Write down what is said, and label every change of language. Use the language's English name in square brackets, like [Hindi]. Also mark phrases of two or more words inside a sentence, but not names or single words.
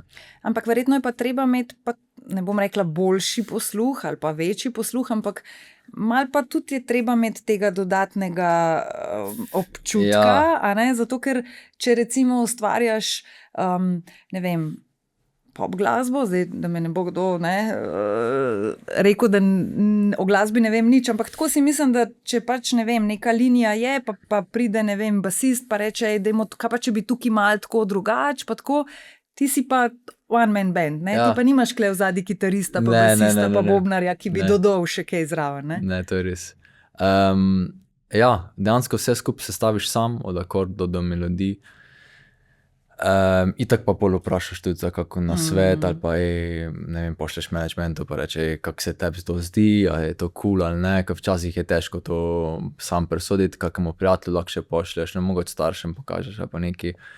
[Slovenian] Ampak verjetno je pa treba imeti, ne bom rekla boljši posluh ali pa večji posluh, ampak malo pa tudi je treba imeti tega dodatnega občutka, a ne, zato ker če recimo ustvarjaš, ne vem, pop glasbo, zdaj, da me ne bo kdo rekel, da o glasbi ne vem nič, ampak tako si mislim, da če pač, ne vem, neka linija je, pa pride, ne vem, basist, pa reče, kaj pa če bi tukaj malo tako drugače, pa tako, ti si pa [English] one man band, [Slovenian] ne? Ti pa nimaš kle v zadnji kitarista, pa basista, pa bobnarja, ki bi dodal še kaj zraven, ne? Ne, to je res. Ja, dejansko vse skupaj sestaviš sam, od akordov do melodij. Itak pa pol vprašaš tudi za kako nasvet ali pa ne vem, pošleš managementu pa reče, kako se tebi to zdi, ali je to cool ali ne, ker včasih je težko to sam presoditi, kakemu prijatelju lahko še pošleš, ne mogoče staršem pokažeš ali pa nekaj.